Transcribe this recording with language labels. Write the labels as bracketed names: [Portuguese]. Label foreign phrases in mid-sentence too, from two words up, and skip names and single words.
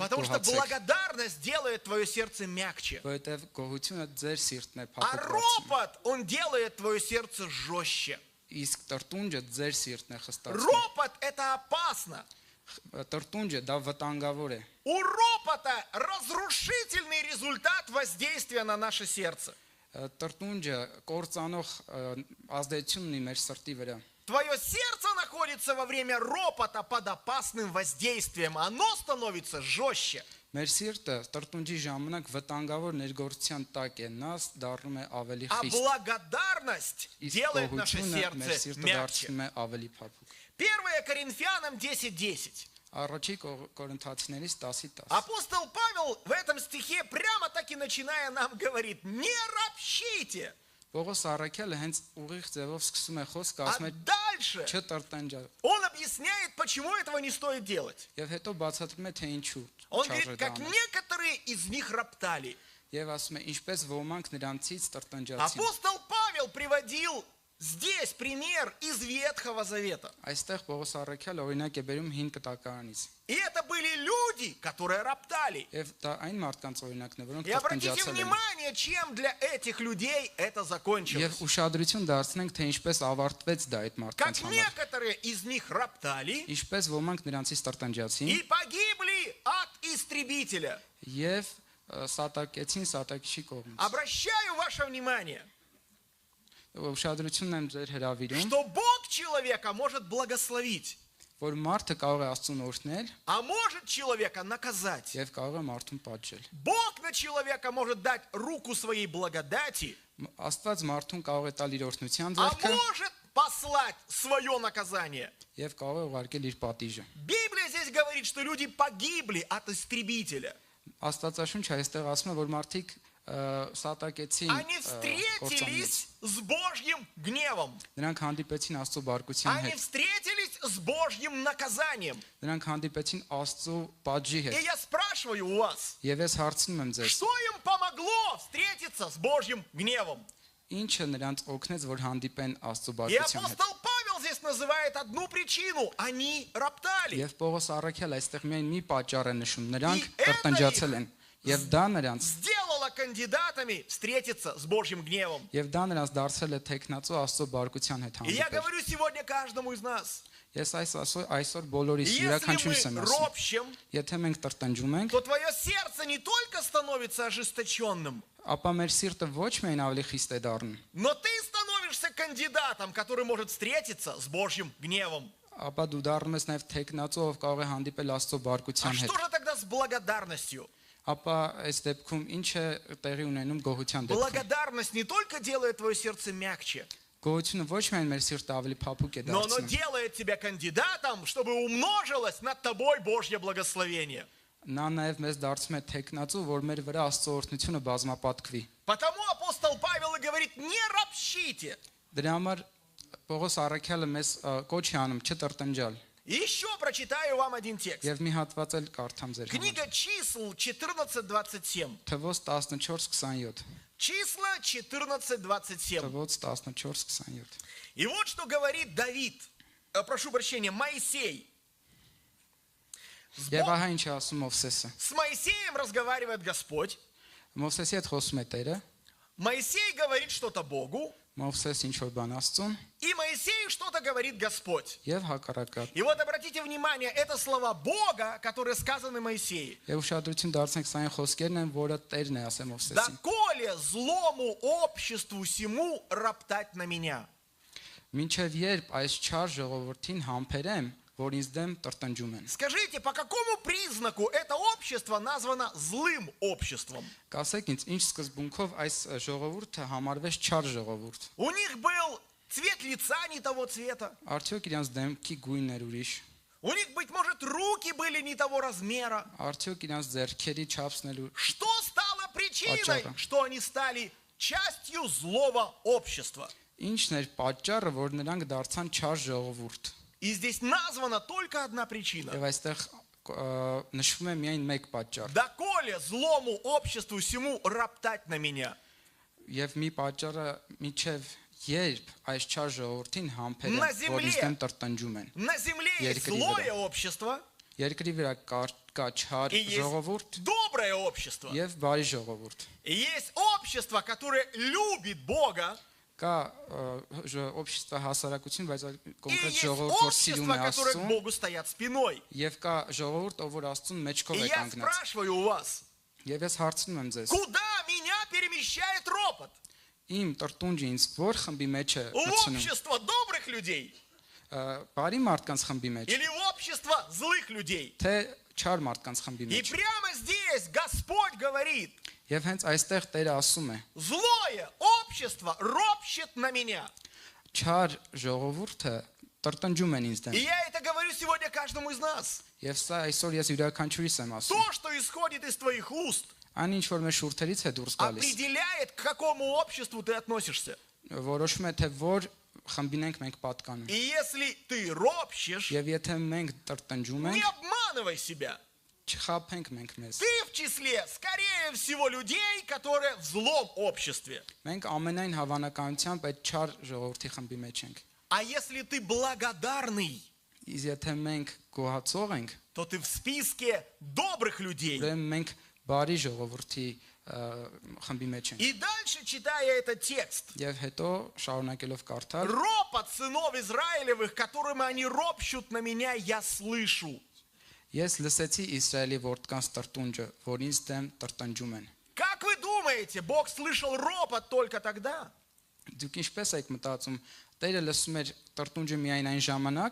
[Russian] Потому что [Armenian] գոհացեք, [Russian] благодарность делает твое сердце мягче. [Armenian] որովհետև գոհությունը ձեր սիրտն է [Russian] А [Armenian] փափուկ դարձնում։ [Russian] ропот, он делает твое сердце жестче. [Armenian] Իսկ տրտունջը ձեր սիրտն է խստացնում։ [Russian] Ропот – это опасно. [Armenian] Տրտունջը դա վտանգավոր է։ [Russian] У ропота разрушительный результат воздействия на наше сердце. [Armenian] Տրտունջը կործանող ազդեցություն ունի մեր սրտի վրա։ [Russian] Твое сердце находится во время ропота под опасным воздействием. Оно становится жестче. [Armenian] Մեր սիրտը տրտունջի ժամանակ վտանգավոր ներգործության տակ է, նա դառնում է ավելի [Russian] А [Armenian] խիստ։ [Russian] благодарность [Armenian] Իսկ [Russian] делает наше [Armenian] գոհությունը մեր [Russian] сердце [Armenian] սիրտը [Russian] мягче. [Armenian] դարձնում է ավելի փափուկ։ [Russian] 1 Коринфянам 10:10. [Armenian] Առաջի Կորինթացիներից 10:10։ [Russian] Апостол Павел в этом стихе прямо так и начиная нам говорит: не ропщите. [Armenian] Պողոս Առաքյալը հենց ուղիղ ձևով սկսում է խոսքը, [Russian] А [Armenian] ասում է [Russian] дальше [Armenian] չտրտանջա։ [Russian] он объясняет, почему этого не стоит делать. [Armenian] Եվ հետո բացատրում է թե ինչու [Russian] Он [Armenian] չարժե [Russian] говорит, как [Armenian] դառնալ։ [Russian] некоторые из них роптали. [Armenian] Եվ ասում է ինչպես ոմանք նրանցից տրտանջացին։ [Russian] Апостол Павел приводил здесь пример из Ветхого Завета. [Armenian] Այստեղ Պողոս Առաքյալը օրինակ է բերում հին կտակարանից։ [Russian] И это были люди, которые роптали. [Armenian] Եվ դա այն մարդկանց օրինակն է, որոնք [Russian] И обратите [Armenian] տրտանջացել են։ [Russian] внимание, чем для этих людей это [Armenian] Եվ [Russian] закончилось. [Armenian] ուշադրություն դարձնենք, թե ինչպես ավարտվեց դա այդ մարդկանց [Russian] Как [Armenian] համար։ [Russian] некоторые из них роптали [Armenian] Ինչպես ոմանք նրանցից տրտանջացին [Russian] и погибли от истребителя. [Armenian] եւ սատակեցին սատակիչի կողմից։ [Russian] Обращаю ваше внимание, [Armenian] Ուշադրությունն եմ ձեր հրավիրում, [Russian] что Бог человека может благословить, [Armenian] որ մարդը կարող է Աստծուն օրհնել [Russian] а может человека наказать. [Armenian] եւ կարող է մարդուն պատժել։ [Russian] Бог на человека может дать руку своей благодати, [Armenian] Աստված մարդուն կարող է տալ իր օրհնության [Russian] а [Armenian] ձեռքը [Russian] может послать свое наказание. [Armenian] եւ կարող է уղարկել իր պատիժը։ [Russian] Библия здесь говорит, что люди погибли от истребителя. [Armenian] Աստվածաշունչը այստեղ ասում է, որ մարդիկ սատակեցին [Russian] Они встретились с Божьим гневом. [Armenian] Նրանք հանդիպեցին Աստծո բարկության [Russian] Они [Armenian] հետ։ [Russian] встретились с Божьим наказанием. [Armenian] Նրանք հանդիպեցին Աստծո պատժի [Russian] И [Armenian] հետ։ [Russian] я спрашиваю у вас, [Armenian] Եվ ես հարցնում եմ ձեզ, [Russian] что им помогло встретиться с Божьим гневом? [Armenian] ինչը նրանց օգնեց, որ հանդիպեն Աստծո [Russian] И [Armenian] բարկության հետ։ [Russian] апостол Павел здесь называет одну причину. Они роптали. [Armenian] Եվ Պողոս Առաքյալը այստեղ միայն մի պատճառ է նշում, նրանք [Russian] И это [Armenian] տրտանջացել են։ Եվ դա նրանց [Russian] Сделало кандидатами встретиться с Божьим гневом. [Armenian] Եվ դա նրանց дարձել է տեքնացու Աստծո բարկության հետ [Russian] И я [Armenian] հանդիպել։ [Russian] говорю сегодня каждому из нас. [Armenian] Ես այսօր բոլորիս [Russian] Если [Armenian] յուրաքանչյուրս եմ [Russian] мы [Armenian] ասում, [Russian] ропщем, [Armenian] եթե մենք տրտանջում ենք, [Russian] то твое сердце не только становится ожесточенным, [Armenian] ապա մեր սիրտը ոչ միայն ավելի խիստ է դառնում, [Russian] но ты становишься кандидатом, который может встретиться с Божьим гневом. [Armenian] ապա դու դառնում ես նաև տեքնացու, ով կարող է հանդիպել Աստծո [Russian] А [Armenian] բարկության հետ։ [Russian] что же тогда с благодарностью? [Armenian] Ապա այս դեպքում ինչ է տեղի ունենում գոհության դեպքում։ [Russian] Благодарность не только делает твое сердце мягче, [Armenian] Գոհությունը ոչ միայն մեր սիրտը ավելի փափուկ է [Russian] но оно [Armenian] դարձնում, [Russian] делает тебя кандидатом, чтобы умножилось над тобой Божье благословение. [Armenian] նա նաև մեզ դարձում է տեքնացու, որ մեր վրա Աստծո օրհնությունը բազմապատկվի։ [Russian] Потому апостол Павел и говорит: не ропщите. [Armenian] Դրա համար Պողոս Առաքյալը մեզ կոչ է անում չտրտնջալ։ [Russian] И еще прочитаю вам один текст. [Armenian] Եվ մի հատված էլ կարդամ ձեր համար։ [Russian] Книга чисел 14:27. [Armenian] Թվոց 14:27։ [Russian] Числа 14:27. [Armenian] Թվոց 14:27։ [Russian] И вот что говорит Давид, прошу прощения, Моисей. [Armenian] Եվ ահա ինչ է ասում Մովսեսը։ [Russian] С Моисеем разговаривает Господь. [Armenian] Մովսեսի հետ խոսում է Տերը։ [Russian] Моисей говорит что-то Богу. [Armenian] Մովսես ինչ որ բան ասում [Russian] и Моисею что-то говорит Господь. [Armenian] եւ հակառակը [Russian] И вот обратите внимание, это слова Бога, которые сказаны Моисею. [Armenian] եւ ուշադրություն դարձնենք սա այն խոսքերն են որը Տերն է ասել Մովսեսին [Russian] «Доколе злому обществу сему роптать на меня». [Armenian] Մինչև երբ այս չար ժողովրդին համբերեմ որ ինձ դեմ տրտնջում են [Russian] Скажите, по какому признаку это общество названо злым обществом? [Armenian] Կասեք ինձ ինչ սկզբունքով այս ժողովուրդը համարվեց չար ժողովուրդ [Russian] У них был цвет лица не того цвета. [Armenian] Արդյոք իրենց դեմքի գույնն էր ուրիշ [Russian] У них, быть может, руки были не того размера. [Armenian] Արդյոք իրենց ձեռքերի չափսն էլ [Russian] Что стало причиной, [Armenian] Пачара. [Russian] что они стали частью злого общества? [Armenian] Ինչն էր պատճառը որ նրանք դարձան չար ժողովուրդ [Russian] И здесь названа только одна причина. [Armenian] Եվ այստեղ նշվում է միայն մեկ պատճառ [Russian] Доколе злому обществу сему роптать на меня? [Armenian] Եվ մի պատճառը միջև երբ այս չար ժողովրդին [Russian] На [Armenian] համբերեն [Russian] земле. [Armenian] որ ինձ դեմ տրտնջում են [Russian] На земле есть [Armenian] Երկրի [Russian] злое [Armenian] վրա. [Russian] общество [Armenian] Երկրի վրա կա չար [Russian] и есть [Armenian] ժողովուրդ [Russian] доброе общество. [Armenian] եւ բարի ժողովուրդ [Russian] И есть общество, которое любит Бога, [Armenian] Կա общество հասարակություն, բայց [Russian] и [Armenian] կոնկրետ [Russian] есть [Armenian] ժողովուրդ որ սիրում [Russian] общество, [Armenian] է [Russian] которое к [Armenian] Աստծուն [Russian] Богу стоят спиной. [Armenian] եւ կա ժողովուրդ, ով որ Աստծուն մեջքով [Russian] И [Armenian] է [Russian] я [Armenian] կանգնած [Russian] спрашиваю у вас, [Armenian] Եվ ես հարցնում եմ ձեզ [Russian] куда меня перемещает ропот? [Armenian] Իմ տրտունջը ինձ որ խմբի մեջ է [Russian] В [Armenian] գցնում [Russian] общество добрых людей [Armenian] բարի մարդկանց խմբի մեջ [Russian] или в общество злых людей? [Armenian] թե չար մարդկանց խմբի [Russian] И [Armenian] մեջ [Russian] прямо здесь Господь говорит, [Armenian] Եվ հենց այստեղ Տերը ասում է [Russian] злое общество ропщет на меня. [Armenian] Չար ժողովուրդը տրտնջում են ինձ [Russian] И [Armenian] դեմ [Russian] я это говорю сегодня каждому из нас. [Armenian] Եվ сա այսօր ես յուրաքանչյուրիս եմ ասում [Russian] То, что исходит из твоих уст, [Armenian] Այն ինչ որ մեր շուրթերից է դուրս գալիս [Russian] определяет, к какому обществу ты относишься. [Armenian] որոշում է թե որ խմբին ենք մենք պատկանում [Russian] И если ты ропщешь, [Armenian] Եվ եթե մենք տրտնջում [Russian] не [Armenian] ենք [Russian] обманывай себя. [Armenian] չխաբենք մենք մեզ [Russian] Ты в числе, скорее всего, людей, которые в злом обществе. [Armenian] Մենք ամենայն հավանականությամբ այդ չար ժողովրդի խմբի մեջ ենք [Russian] А если ты благодарный, [Armenian] Իսկ եթե մենք գոհացող ենք [Russian] то ты в списке добрых людей. [Armenian] ուրեմն մենք բարի ժողովրդի խմբի մեջ ենք [Russian] И дальше, читая этот текст, [Armenian] Եվ հետո շարունակելով կարդալ [Russian] ропот сынов Израилевых, которым они ропщут на меня, я слышу. [Armenian] Ես լսեցի Իսրայելի որդկանց տրտունջը, որ ինձ դեմ տրտնջում են։ [Russian] Как вы думаете, Бог слышал ропот только тогда? [Armenian] Դուք ինչպես եք մտածում, Տերը լսում էր տրտունջը միայն այն ժամանակ,